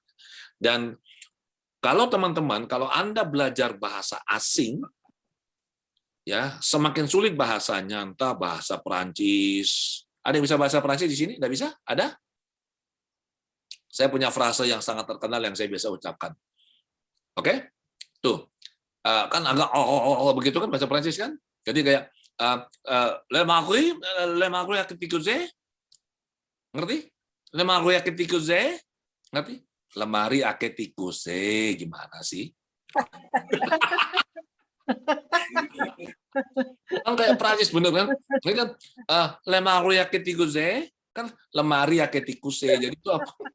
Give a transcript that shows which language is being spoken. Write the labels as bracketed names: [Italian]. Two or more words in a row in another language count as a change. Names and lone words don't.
[Indonesian] Dan kalau teman-teman, kalau Anda belajar bahasa asing, ya, semakin sulit bahasanya, entah bahasa Perancis. Ada yang bisa bahasa Perancis di sini? Nggak bisa? Ada? Saya punya frase yang sangat terkenal yang saya biasa ucapkan. Oke? Tuh. Kan agak begitu kan bahasa Perancis kan? Jadi kayak le marie à ketikuze. Ngerti? Le marie à ketikuze. Ngerti? Lemari à ketikuze. Gimana sih? Kan kayak Prancis bener kan? Ini kan lemari aketikuze kan lemari aketikuse. Jadi itu apa?